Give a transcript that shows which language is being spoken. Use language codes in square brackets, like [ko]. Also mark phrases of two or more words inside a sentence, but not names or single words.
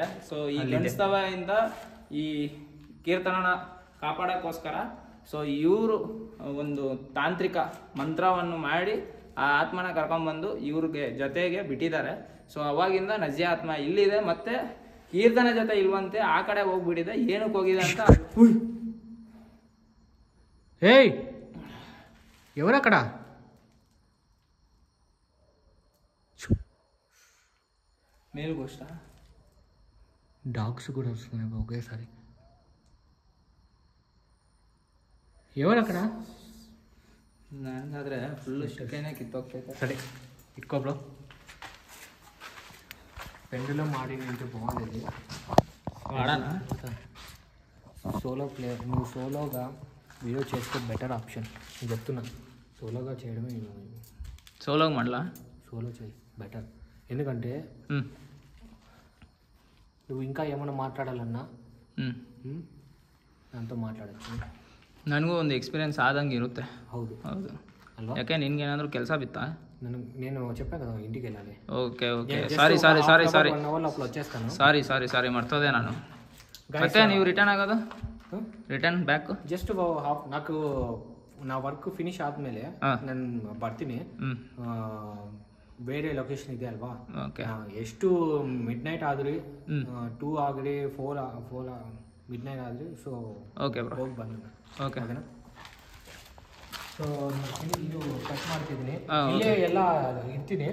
[kn] ಸೊ ಈ ಗಂಡ್ಸ್ ದೆವ್ವದಿಂದ ಈ ಕೀರ್ತನನ ಕಾಪಾಡೋಕ್ಕೋಸ್ಕರ ಸೊ ಇವರು ಒಂದು ತಾಂತ್ರಿಕ ಮಂತ್ರವನ್ನು ಮಾಡಿ ಆ ಆತ್ಮನ ಕರ್ಕೊಂಡ್ಬಂದು ಇವ್ರಿಗೆ ಜೊತೆಗೆ ಬಿಟ್ಟಿದ್ದಾರೆ. ಸೊ ಅವಾಗಿಂದ ನಜಿಯಾ ಆತ್ಮ ಇಲ್ಲಿದೆ, ಮತ್ತೆ ಕೀರ್ತನ ಜೊತೆ ಇಲ್ವಂತೆ, ಆ ಕಡೆ ಹೋಗ್ಬಿಟ್ಟಿದೆ. ಏನಕ್ಕೆ ಹೋಗಿದೆ ಅಂತ. [te] ఏయ్, ఎవరక్కడ? మేలుకు వస్తా. డాగ్స్ కూడా వస్తున్నాయి ఒకేసారి. ఎవరక్కడ? [kn] ನನಗಾದರೆ ಫುಲ್ಲು ಶೆಕೆನೇ ಕಿತ್ತೋಗ್ತೈತೆ. ಸರಿ ಇಟ್ಕೊ ಬ್ರೋ. [te] పెండులం ఆడినంటే బాగుండేది. ఆడానా [en] solo player [te] నువ్వు సోలోగా వీడియో చేస్తే [en] better option [te] నేను చెప్తున్నా. సోలోగా చేయడమే సోలోగా మళ్ళా సోలో చేయి బెటర్. ఎందుకంటే నువ్వు ఇంకా ఏమైనా మాట్లాడాలన్నా [kn] ನಾನಂತೂ ಮಾತಾಡೋದು ನನಗೂ ಒಂದು ಎಕ್ಸ್ಪೀರಿಯನ್ಸ್ ಆದಂಗೆ ಇರುತ್ತೆ. ಹೌದು ಹೌದು ಅಲ್ವಾ? ಯಾಕೆ ನಿನ್ಗೇನಾದರೂ ಕೆಲಸ ಬಿತ್ತಾ? [te] నేను చెప్పాను కదా ఇంటికి వెళ్ళాలి. [en] okay okay sorry sorry sorry sorry [te] 1 అవర్ లోపల వచ్చేస్తాను. [en] sorry sorry sorry [kn] మರ್ತೋದೆ ನಾನು. ಮತ್ತೆ ನೀವು ರಿಟರ್ನ್ ಆಗೋದು [en] return back just half [te] నాకు నా వర్క్ [kn] ಫಿನಿಶ್ ಆದಮೇಲೆ ನಾನು ಬರ್ತೀನಿ. ಬೇರೆ ಲೊಕೇಶನ್ ಇದೆ ಅಲ್ವಾ? ಓಕೆ. ಎಷ್ಟು [en] mid night [kn] ಆದ್ರಿ 2 ಆಗಲಿ 4 [en] mid night [kn] ಆದ್ರಿ ಸೊ [en] okay bro [kn] ಹೋಗಿ ಬಂದ. ಓಕೆ ಸೊ ಇದು ಕಟ್ ಮಾಡ್ತಿದ್ದೀನಿ, ಇಲ್ಲೇ ಎಲ್ಲ ಇರ್ತೀನಿ.